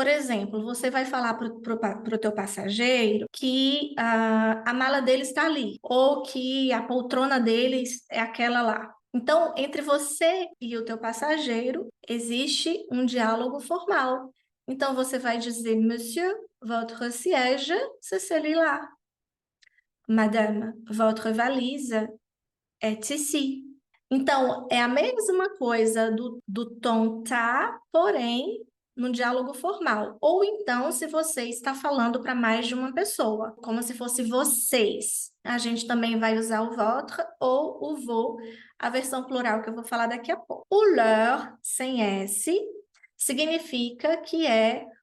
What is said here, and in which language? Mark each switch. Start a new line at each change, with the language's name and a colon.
Portuguese: Por exemplo, você vai falar para o teu passageiro que a mala dele está ali, ou que a poltrona deles é aquela lá. Então, entre você e o teu passageiro, existe um diálogo formal. Então, você vai dizer,
French: Monsieur, votre siège, c'est celui-là. Madame, votre valise est ici.
Portuguese: Então, é a mesma coisa do tom tá, porém, no diálogo formal. Ou então, se você está falando para mais de uma pessoa, como se fosse vocês. A gente também vai usar o votre ou o vos, a versão plural que eu vou falar daqui a pouco. O leur, sem S, significa que é